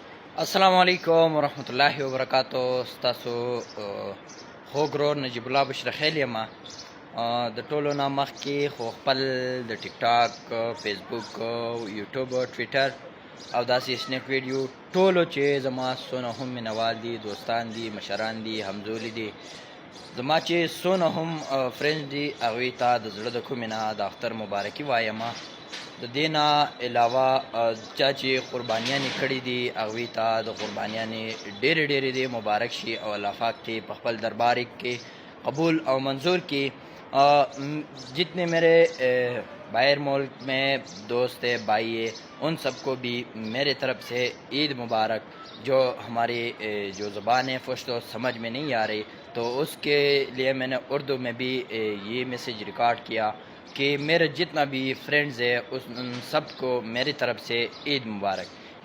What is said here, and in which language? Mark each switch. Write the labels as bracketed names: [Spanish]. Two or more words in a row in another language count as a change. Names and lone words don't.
[Arabic] السلام علیکم ورحمة الله وبرکاته. [Pashto] ستاسو خو ګرور نجیب الله بشرخیل یم. د ټولو نه مخکې خو خپل د ټیک ټاک، فیسبوک، یوټیوب، ټویټر او داسې سنیپ ویډیو ټولو چې زما څونه هم مینوال دي، دوستان دي، مشران دي، همزولي دي، زما چې څونه هم فرینډ دي، هغوی ته د زړه د کومې نه د اختر مبارکي وایم. د دې نه علاوه چا چې قربانیانې کړي دي هغوی ته د قربانیانې ډېرې ډېرې دې مبارک شي او الله پاک کې په خپل دربار کې قبول او منظور کی. [Urdu] جتنے میرے باہر ملک میں دوست ہے، بھائی ہے، ان سب کو بھی میرے طرف سے عید مبارک. جو ہماری جو زبان ہے پشتو سمجھ میں نہیں آ رہی، تو اس کے لیے میں نے اردو میں بھی یہ میسیج ریکارڈ کیا کہ میرے جتنا بھی فرینڈز ہے ان سب کو میری طرف سے عید مبارک.